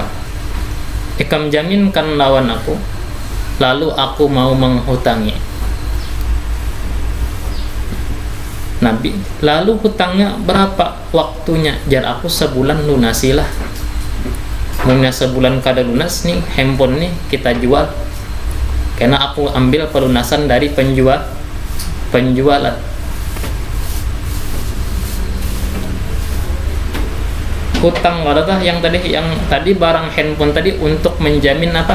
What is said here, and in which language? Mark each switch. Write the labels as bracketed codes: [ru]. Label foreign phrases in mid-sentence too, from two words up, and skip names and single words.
[bjn] Ikam jaminkan lawan aku, lalu aku mau menghutangi. [id] Nabi, lalu hutangnya berapa waktunya? [bjn] Jar aku sebulan lunasilah. Mungkin sebulan kada lunas nih handphone nih kita jual. [id] Karena aku ambil pelunasan dari penjualan. Hutang wadah yang tadi barang handphone tadi untuk menjamin apa?